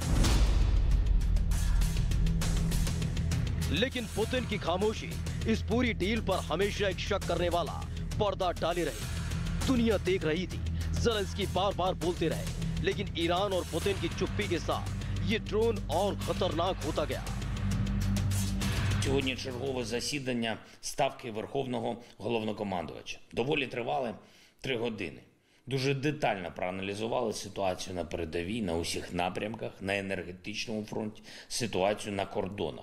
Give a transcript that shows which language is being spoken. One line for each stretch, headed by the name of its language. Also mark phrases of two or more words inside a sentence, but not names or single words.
Hindi: लेकिन पुतिन की खामोशी इस पूरी डील पर हमेशा एक शक करने वाला पर्दा डाले रही। दुनिया देख रही थी, ज़ेलेंस्की बार बार बोलते रहे, लेकिन ईरान और पुतिन की चुप्पी के साथ ये ड्रोन और खतरनाक होता गया।
Ukrainian: Сьогодні чергове засідання Ставки Верховного Головнокомандувача. Доволі тривале 3 години. Дуже детально проаналізували ситуацію на передовій, на усіх напрямках, на енергетичному фронті, ситуацію на кордонах.